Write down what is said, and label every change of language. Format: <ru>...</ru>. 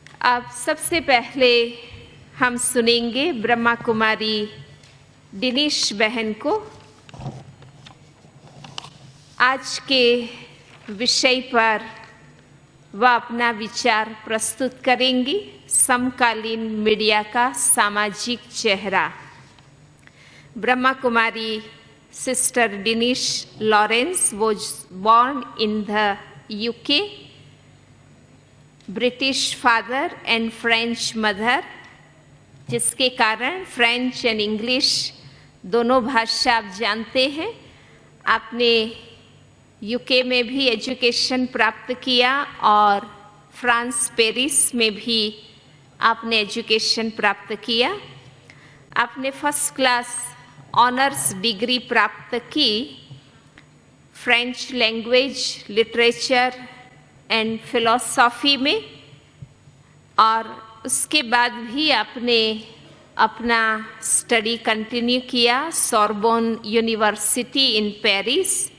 <hi>अब सबसे पहले हम सुनेंगे ब्रह्मा कुमारी दिनेश बहन को। आज के विषय पर वह अपना विचार प्रस्तुत करेंगी, समकालीन मीडिया का सामाजिक चेहरा।</hi> <en>Brahma Kumari Sister Denise Lawrence was born in the UK, British father and French mother,</en> <hi>जिसके कारण</hi> <en>French and English</en> <hi>दोनों भाषा आप जानते हैं। आपने यूके में भी एजुकेशन प्राप्त किया और फ्रांस पेरिस में भी आपने एजुकेशन प्राप्त किया। आपने फर्स्ट क्लास ऑनर्स डिग्री प्राप्त की French language, literature and philosophy में, और उसके बाद भी आपने अपना स्टडी कंटिन्यू किया सोरबोन यूनिवर्सिटी इन पेरिस।</hi>